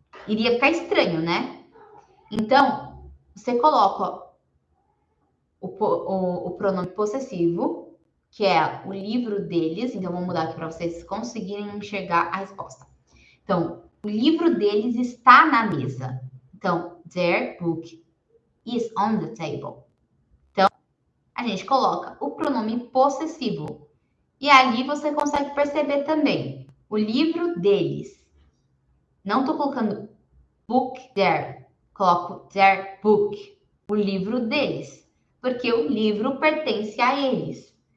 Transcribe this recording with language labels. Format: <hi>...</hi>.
<pt>Iria ficar estranho, né? Então, você coloca o pronome possessivo, que é o livro deles. Então, vou mudar aqui para vocês conseguirem enxergar a resposta. Então, o livro deles está na mesa.</pt> <en>Então, their book is on the table.</en> <pt>Então, a gente coloca o pronome possessivo. E ali você consegue perceber também o livro deles. Não estou colocando</pt> <en>book there,</en> <pt>coloco</pt> <en>their book,</en> <pt>o livro deles, porque o livro pertence a eles.</pt>